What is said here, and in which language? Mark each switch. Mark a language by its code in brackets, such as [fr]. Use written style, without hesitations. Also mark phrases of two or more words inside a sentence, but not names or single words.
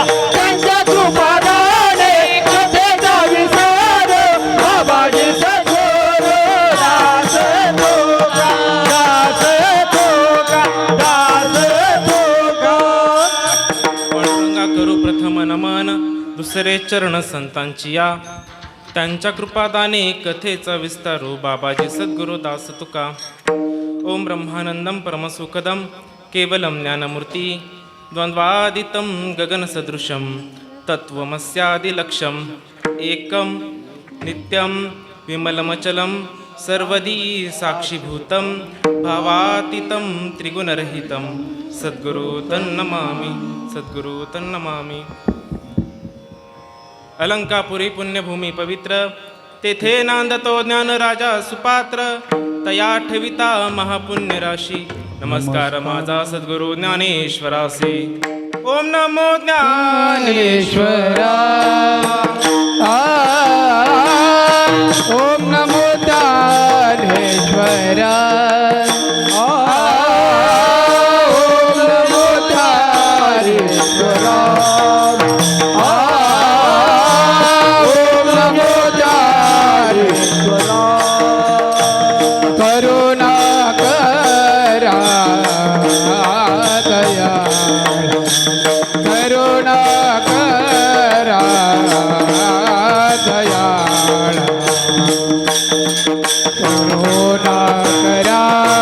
[mr] त्यांच्या कृपादाने कथेचा विचार, बाबाजी सद्गुरु दास तुका, दास तुका, दास तुका. पांडुरंगा करू प्रथम नमन, दुसरे चरण संतांची या. त्यांच्या कृपादाने कथेचा विस्तारू, बाबाजी सद्गुरु दास तुका. [sa] ओम ब्रह्मानंदम परमसुखदम केवलम ज्ञानमूर्ती, द्वंद्वादितं गगनसदृशं तत्त्वमस्यादिलक्ष्यम्. एकं नित्यं विमलमचलं सर्वदी साक्षीभूतं, भावातीतं त्रिगुणरहितं. सद्गुरु तन्नमामि, सद्गुरु तन्नमामि. [mr] अलंकापुरी पुण्यभूमी पवित्र, तेथे नांदतो ज्ञान राजा सुपात्र. तया ठेविता महापुण्य राशी, नमस्कार माझा सद्गुरु ज्ञानेश्वरासी. [sa] ओम नमो ज्ञानेश्वरा, ओम नमो ज्ञानेश्वरा, ओम नमो ज्ञानेश्वरा, ओम नमो ज्ञानेश्वरा. [mr] करुणा करा दया, करुणा करा दयाळ, करुणा करा